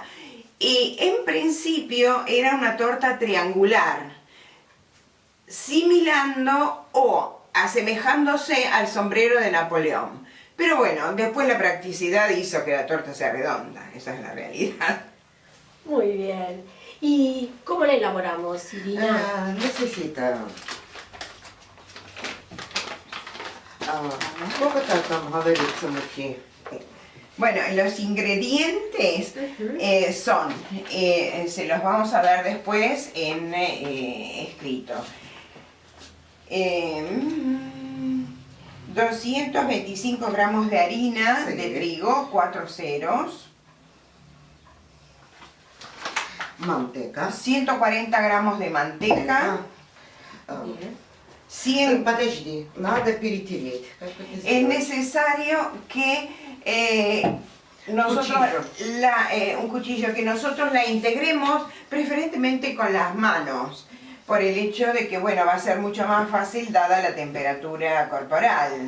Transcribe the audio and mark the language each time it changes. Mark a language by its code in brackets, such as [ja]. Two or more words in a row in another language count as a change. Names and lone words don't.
[es] Y en principio era una torta triangular, similando o asemejándose al sombrero de Napoleón. Pero bueno, después la practicidad hizo que la torta sea redonda, esa es la realidad. Muy bien. ¿Y cómo la elaboramos, Irina? [ru] Necesita сколько там говорится муки? [es] Bueno, los ingredientes son, se los vamos a dar después en escrito. 225 gramos de harina de trigo, 4 ceros. Manteca. 140 gramos de manteca. Bien. 100... [ru] Подожди, надо перетереть. [es] Es necesario que nosotros un cuchillo, que nosotros la integremos preferentemente con las manos, por el hecho de que, bueno, va a ser mucho más fácil dada la temperatura corporal.